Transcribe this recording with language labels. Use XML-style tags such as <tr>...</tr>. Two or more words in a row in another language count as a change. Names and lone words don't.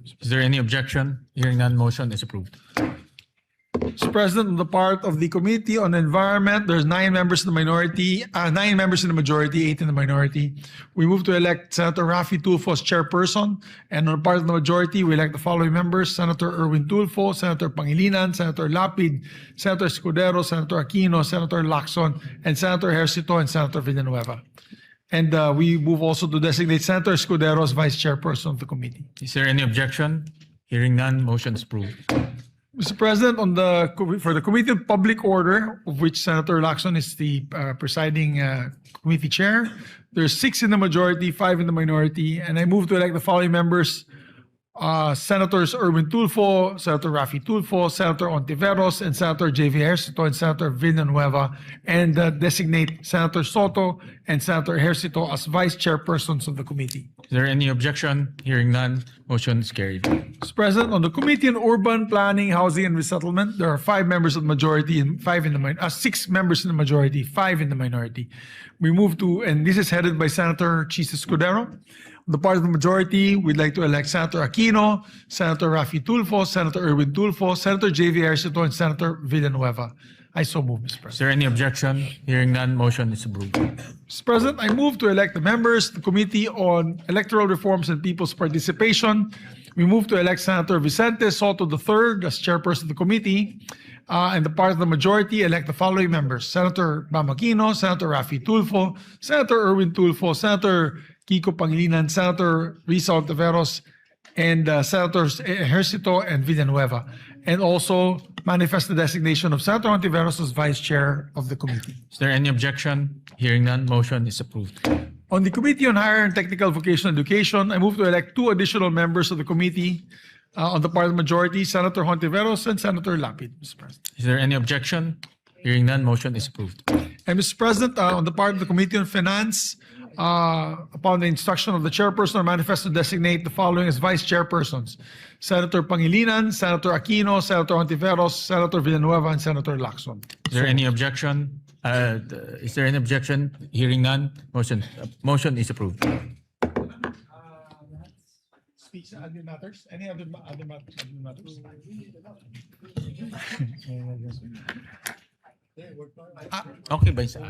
<en>Is there any objection? Hearing none, motion is approved. Mr. President, on the part of the Committee on Environment, there's 9 members in the minority, 9 members in the majority, 8 in the minority. We move to elect Senator Raffy Tulfo as chairperson, and on the part of the majority, we elect the following members: Senator Erwin Tulfo, Senator Pangilinan, Senator Lapid, Senator Escudero, Senator Aquino, Senator Lacson, and Senator Ejercito and Senator Villanueva. And we move also to designate Senator Escudero as vice chairperson of the committee. Is there any objection? Hearing none, motion is approved. Mr. President, for the Committee on Public Order, of which Senator Lacson is the presiding committee chair, there's 6 in the majority, 5 in the minority, and I move to elect the following members: Senators Erwin Tulfo, Senator Raffy Tulfo, Senator Ontiveros, and Senator J.V. Ejercito and Senator Villanueva, and designate Senator Soto and Senator Ejercito as vice chairpersons of the committee. Is there any objection? Hearing none, motion is carried. Mr. President, on the Committee on Urban Planning, Housing, and Resettlement, there are 5 members of the majority and 6 members in the majority, 5 in the minority. We move to, and this is headed by Senator Chis Escudero. On the part of the majority, we'd like to elect Senator Aquino, Senator Raffy Tulfo, Senator Erwin Tulfo, Senator J.V. Ejercito, and Senator Villanueva. I so move, Mr. President. Is there any objection? Hearing none, motion is approved. Mr. President, I move to elect the members, the Committee on Electoral Reforms and People's Participation. We move to elect Senator Vicente Soto III as chairperson of the committee. And the part of the majority, elect the following members: Senator Bam Aquino, Senator Raffy Tulfo, Senator Erwin Tulfo, Senator Kiko Pangilinan, Senator Risa Ontiveros, and Senators Ejercito and Villanueva. And also manifest the designation of Senator Ontiveros as vice chair of the committee. Is there any objection? Hearing none, motion is approved. On the Committee on Higher and Technical Vocational Education, I move to elect 2 additional members of the committee on the part of the majority, Senator Hontiveros and Senator Lapid, Mr. President. Is there any objection? Hearing none, motion is approved. And Mr. President, on the part of the Committee on Finance, upon the instruction of the chairperson, I manifest to designate the following as vice chairpersons: Senator Pangilinan, Senator Aquino, Senator Hontiveros, Senator Villanueva, and Senator Lacson. Is there any objection? Is there any objection? Hearing none, motion is approved. Other matters? Any other matters? Okay, by side.</en>